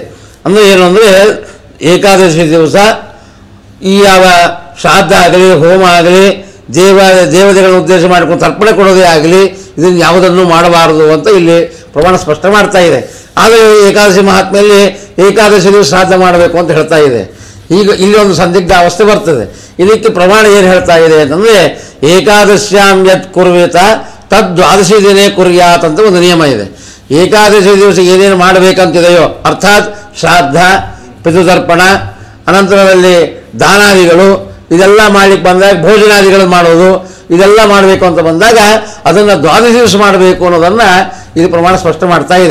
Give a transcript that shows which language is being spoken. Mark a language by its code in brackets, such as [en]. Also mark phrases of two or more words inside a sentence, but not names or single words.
[kn] ಅಂದರೆ ಏನು ಅಂದರೆ, ಏಕಾದಶಿ ದಿವಸ ಈ ಯಾವ ಶ್ರಾದ್ದ ಆಗಲಿ, ಹೋಮ ಆಗಲಿ, ದೇವತೆಗಳನ್ನು ಉದ್ದೇಶ ಮಾಡಿಕೊಂಡು ತರ್ಪಣೆ ಕೊಡೋದೇ ಆಗಲಿ, ಇದನ್ನು ಯಾವುದನ್ನು ಮಾಡಬಾರದು ಅಂತ ಇಲ್ಲಿ ಪ್ರಮಾಣ ಸ್ಪಷ್ಟ ಮಾಡ್ತಾ ಇದೆ. ಆದರೆ ಏಕಾದಶಿ ಮಹಾತ್ಮೆಯಲ್ಲಿ ಏಕಾದಶಿ ದಿವಸ ಶ್ರಾದ್ದ ಮಾಡಬೇಕು ಅಂತ ಹೇಳ್ತಾ ಇದೆ. ಈಗ ಇಲ್ಲಿ ಒಂದು ಸಂದಿಗ್ಧ ಅವಸ್ಥೆ ಬರ್ತದೆ. ಇದಕ್ಕೆ ಪ್ರಮಾಣ ಏನು ಹೇಳ್ತಾ ಇದೆ ಅಂತಂದರೆ, [sa] ಏಕಾದಶ್ಯಾಂ ಯತ್ ಕುರ್ವೇತ ತದ್ ದ್ವಾದಶಿ ದಿನೇ ಕುರ್ಯಾತ್ [kn] ಅಂತ ಒಂದು ನಿಯಮ ಇದೆ. ಏಕಾದಶಿ ದಿವಸ ಏನೇನು ಮಾಡಬೇಕಂತಿದೆಯೋ, ಅರ್ಥಾತ್ ಶ್ರಾದ್ದ, ಪಿತೃತರ್ಪಣ, ಅನಂತರದಲ್ಲಿ ದಾನಾದಿಗಳು ಇದೆಲ್ಲ ಮಾಡಲಿಕ್ಕೆ ಬಂದಾಗ ಭೋಜನಾದಿಗಳು ಮಾಡೋದು ಇದೆಲ್ಲ ಮಾಡಬೇಕು ಅಂತ ಬಂದಾಗ ಅದನ್ನು ದ್ವಾದಶಿ ದಿವಸ ಮಾಡಬೇಕು ಅನ್ನೋದನ್ನು ಇದು ಪ್ರಮಾಣ ಸ್ಪಷ್ಟ ಮಾಡ್ತಾ ಇದೆ.